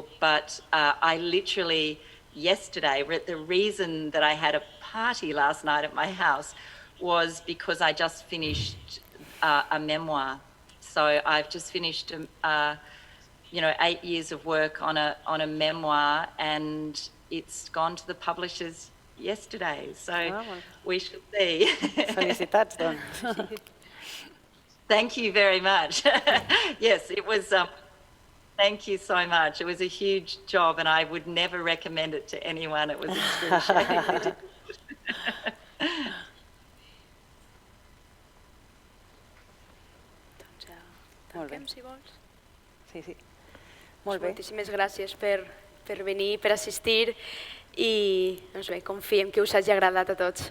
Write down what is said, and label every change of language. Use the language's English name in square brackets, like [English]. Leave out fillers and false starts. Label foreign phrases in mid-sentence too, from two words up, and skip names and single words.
[English] But I literally yesterday, the reason that I had a party last night at my house was because I just finished a memoir. So I've just finished, 8 years of work on a memoir, and it's gone to the publishers yesterday. So we shall see. [Catalan] Felicitats, doncs. [English] Thank you very much. Yes, it was, thank you so much. It was a huge job and I would never recommend it to anyone. It was excruciating. [Catalan] Tanquem, si vols. Sí. Molt bé. Moltíssimes gràcies per venir, per assistir i doncs bé, confiem que us hagi agradat a tots.